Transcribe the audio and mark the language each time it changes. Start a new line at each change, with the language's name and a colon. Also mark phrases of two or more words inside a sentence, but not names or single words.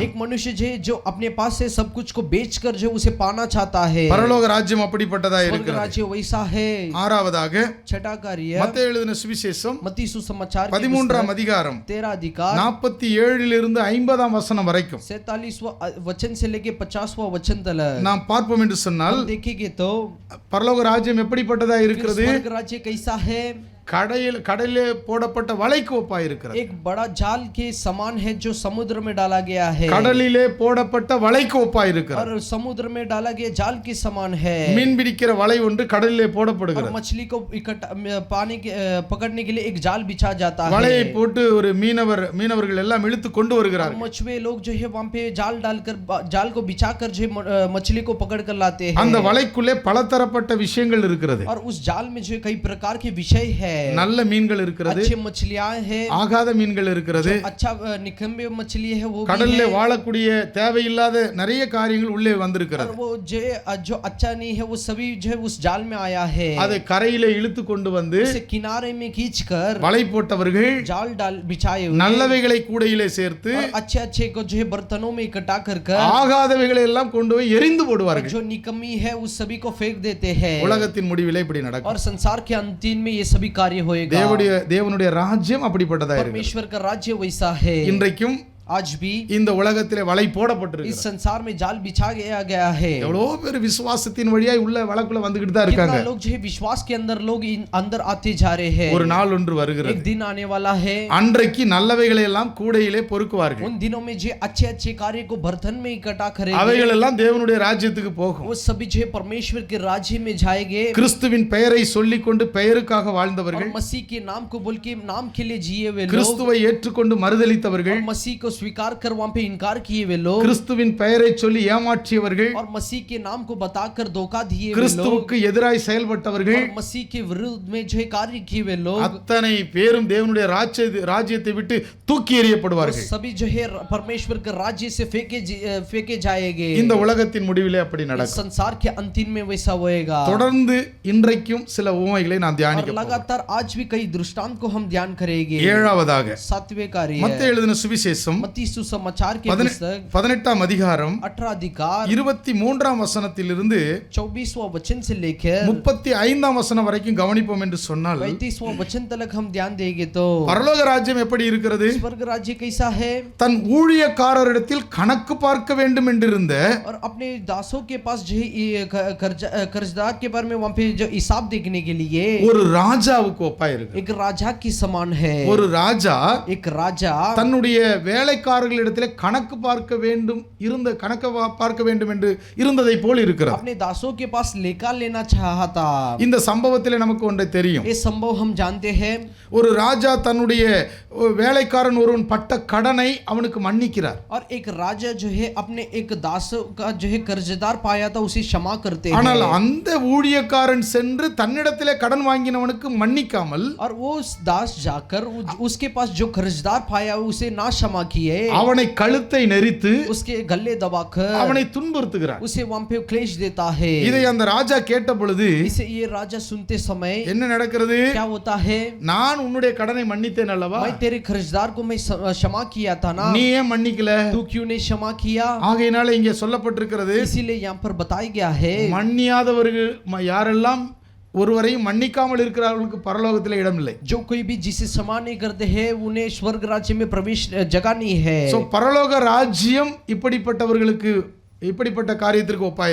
Hindi: एक मनुष्य जो अपने पास से सब कुछ को बेचकर जो उसे पाना चाहता है.
Tamil: பரலோக ராஜ்யம் அப்படிப்பட்டதா
Hindi: स्वर्ग
Tamil: இருக்கிறது.
Hindi: राज्य वैसा है.
Tamil: ஆறாவதாக
Hindi: छठा कार्य
Tamil: மத்தேயு எழுதின சுவிசேஷம்
Hindi: मत्ती सुसमाचार की
Tamil: 13ஆம் அதிகாரம்
Hindi: 13 अधिकार
Tamil: 47 இருந்து 50ஆம் வசனம் வரைக்கும்
Hindi: 47वां वचन से लेके 50वां वचन तक
Tamil: நாம் பார்ப்போம் என்று சொன்னால்
Hindi: हम देखेंगे तो
Tamil: பரலோக ராஜ்யம் எப்படிப்பட்டதா இருக்கிறது?
Hindi: स्वर्ग राज्य कैसा है?
Tamil: கடலிலே போடப்பட்ட வலைக்கு ஒப்பா இருக்கிறது.
Hindi: एक बड़ा जाल के समान है जो समुद्र में डाला गया है.
Tamil: கடலிலே போடப்பட்ட வலைக்கு ஒப்பா இருக்கிறது.
Hindi: और समुद्र में डाला गया जाल के समान है.
Tamil: மீன் பிடிக்கிற வலை ஒன்று கடலிலே
Hindi: और
Tamil: போடப்படுகிறது.
Hindi: मछली को इकट्ठा पानी के पकड़ने के लिए एक जाल बिछा जाता है.
Tamil: வலையை போட்டு ஒரு மீனவர்கள் எல்லாம் இழுத்து கொண்டு வருகிறார்கள்.
Hindi: मछुए लोग जो है वहां पे जाल को बिछाकर जो मछली को पकड़ कर लाते हैं.
Tamil: அந்த வலைக்குள்ளே பலதரப்பட்ட விஷயங்கள் இருக்கிறது.
Hindi: और उस जाल में जो कई प्रकार के विषय है.
Tamil: நல்ல மீன்கள் இருக்கிறது,
Hindi: अच्छे मछलियां है,
Tamil: ஆகாத மீன்கள் இருக்கிறது,
Hindi: अच्छा निकम्बे मछली है वो
Tamil: கடல்ல வாழக்கூடிய தேவையில்லாத நிறைய காரியங்கள் உள்ளே வந்திருக்கிறது.
Hindi: और वो जो अच्छा नहीं है वो सभी जो है उस जाल में आया है.
Tamil: அதை கரையிலே இழுத்து கொண்டு வந்து
Hindi: उसे किनारे में खींचकर
Tamil: வலை போட்டவர்கள்
Hindi: जाल बिछाए हुए
Tamil: நல்லவைகளை கூடையிலே சேர்த்து
Hindi: और अच्छे अच्छे को जो है बर्तनों में इकट्ठा कर
Tamil: ஆகாதவைகளை எல்லாம் கொண்டு போய் எரிந்து போடுவார்கள்.
Hindi: जो निकम्मी है उस सभी को फेंक देते हैं.
Tamil: உலகத்தின் முடிவிலே இப்படி நடக்கும்.
Hindi: और संसार के अंतिम में ये सभी कार्य कार्य होएगा।
Tamil: தேவனுடைய ராஜ்யம் அப்படிப்பட்டதா இருக்கு.
Hindi: परमेश्वर का राज्य वैसा है।
Tamil: இன்றைக்கும்
Hindi: आज भी
Tamil: இந்த உலகத்திலே வலை போடப்பட்டிருக்கு.
Hindi: इस संसार में जाल बिछा गया है।
Tamil: எவ்வளவு பேர் விசுவாசத்தின் வழியாய் உள்ள வலக்குள்ள வந்துகிட்டு தான் இருக்காங்க.
Hindi: कितना लोग जो है विश्वास के अंदर लोग अंदर आते जा रहे हैं।
Tamil: ஒரு நாள் ஒன்று வருகிறது.
Hindi: एक दिन आने वाला है।
Tamil: அன்றைக்கு நல்லவைகளை எல்லாம் கூடையிலே பொறுக்குவார்கள்.
Hindi: उन दिनों में जो अच्छे कार्य को बर्तन में इकट्ठा करेंगे,
Tamil: அவைகள் எல்லாம் தேவனுடைய ராஜ்யத்துக்கு போகும்.
Hindi: वो सभी जो परमेश्वर के राज्य में जाएंगे।
Tamil: கிறிஸ்துவின் பெயரை சொல்லிக்கொண்டு பெயருக்காக வாழ்ந்தவர்கள்,
Hindi: मसीह के नाम को बोल के नाम के लिए जिए वे लोग,
Tamil: கிறிஸ்துவை ஏற்றுக்கொண்டு மறுதலித்தவர்கள்,
Hindi: मसीह को स्वीकार कर वहां पे इनकार किए वे लोग,
Tamil: கிறிஸ்துவின் பெயரை சொல்லி ஏமாற்றியவர்கள்,
Hindi: और मसीह के नाम को बताकर धोखा दिए वे लोग,
Tamil: கிறிஸ்துவுக்கு எதிராய் செயல்பட்டவர்கள்,
Hindi: और मसीह के विरुद्ध में जो कार्य किए वे लोग,
Tamil: அத்தனை பேரும் தேவனுடைய ராஜ்யத்தை விட்டு தூக்கி எறியப்படுவார்கள்.
Hindi: सभी जो है परमेश्वर के राज्य से फेंके जाएंगे.
Tamil: இந்த உலகத்தின் முடிவிலே அப்படி நடக்கும்.
Hindi: संसार के अंतिम में वैसा होएगा.
Tamil: தொடர்ந்து இன்றைக்கும் சில உவமைகளை நாம் தியானிக்க போகிறோம்.
Hindi: लगातार आज भी कई दृष्टांत को हम ध्यान करेंगे.
Tamil: ஏழாவதாக
Hindi: सातवें कार्य
Tamil: மத்தேயு எழுதின சுவிசேஷம்
Hindi: मत्ती सुसमाचार के पुस्तक
Tamil: 18ஆம் அதிகாரம்
Hindi: 18 अधिकार
Tamil: 23ஆம் வசனத்திலிருந்து
Hindi: 24वां वचन से लेकर
Tamil: 35ஆம் வசனம் வரைக்கும் கவனிப்போம் என்று சொன்னால்
Hindi: 35वां वचन तक हम ध्यान देंगे तो
Tamil: பரலோக ராஜ்யம் எப்படி இருக்கிறது?
Hindi: स्वर्ग राज्य कैसा है?
Tamil: தன் ஊழியக்காரரிடத்தில் கணக்கு பார்க்க வேண்டும் என்றிருந்த
Hindi: और अपने दासों के पास जो कर्जदार के बारे में वहां पे जो हिसाब देखने के लिए
Tamil: ஒரு ராஜாவுக்கு ஒப்பாய் இருக்கு.
Hindi: एक राजा की समान है.
Tamil: ஒரு ராஜா
Hindi: एक राजा
Tamil: தன்னுடைய வேலைக்காரர்களிடத்தில் கணக்கு பார்க்க வேண்டும் என்று இருந்ததை போல் இருக்கிறது.
Hindi: अपने दासों के पास लेखा लेना चाहता.
Tamil: இந்த சம்பவத்தில் நமக்கு ஒன்றை தெரியும்.
Hindi: ये संभव हम जानते हैं.
Tamil: ஒரு ராஜா தன்னுடைய வேலைக்காரன் ஒருவன் பட்ட கடனை அவனுக்கு மன்னிக்கிறார்.
Hindi: और एक राजा जो है अपने एक दास का जो है कर्जदार पाया था उसे क्षमा करते हैं.
Tamil: ஆனால் அந்த ஊழியக்காரன் சென்று தன்னிடத்திலே கடன் வாங்கினவனுக்கு மன்னிக்காமல்
Hindi: और वो दास जाकर उसके पास जो कर्जदार पाया उसे ना क्षमा किए,
Tamil: அவனை கழுத்தை நெரித்து
Hindi: उसके गले दबाकर
Tamil: அவனை துன்புறுத்துகிறார்.
Hindi: उसे वहां पे क्लेश देता है.
Tamil: இதை அந்த ராஜா கேட்ட பொழுது
Hindi: इसे ये राजा सुनते समय
Tamil: என்ன நடக்கிறது?
Hindi: क्या होता है?
Tamil: நான் உன்னுடைய கடனை மன்னித்தேன் அல்லவா,
Hindi: मैं तेरे कर्जदार को मैं क्षमा किया था ना,
Tamil: நீ ஏன் மன்னிக்கல?
Hindi: तू क्यों नहीं क्षमा किया?
Tamil: ஆகையினால இங்கே சொல்லப்பட்டிருக்கிறது,
Hindi: इसीलिए यहाँ पर बताया गया है
Tamil: மன்னியாதவர்கள் யாரெல்லாம் ஒருவரையும் மன்னிக்காமல் இருக்கிறவர்களுக்கு பரலோகத்தில் இடம் இல்லை.
Hindi: जो कोई भी जिसे क्षमा नहीं करते हैं उन्हें स्वर्ग राज्य में प्रवेश जगह नहीं है.
Tamil: சோ பரலோக ராஜ்யம் இப்படிப்பட்ட காரியத்திற்கு ஒப்பாய்